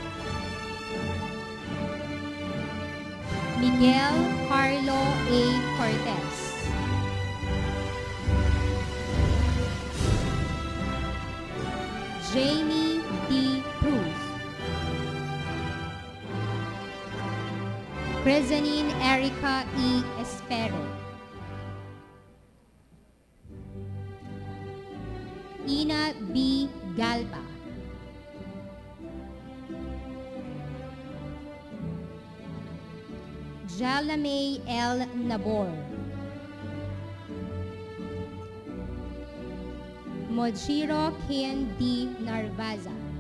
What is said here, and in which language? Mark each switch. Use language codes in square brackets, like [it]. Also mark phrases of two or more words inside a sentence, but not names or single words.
[en] Miguel Carlo A. Cortez. Jamie D. Cruz. Presenine Erica E. Espero. Ina B. Galba. Jalamay L. Nabor. Mojiro Ken D. Narvaza.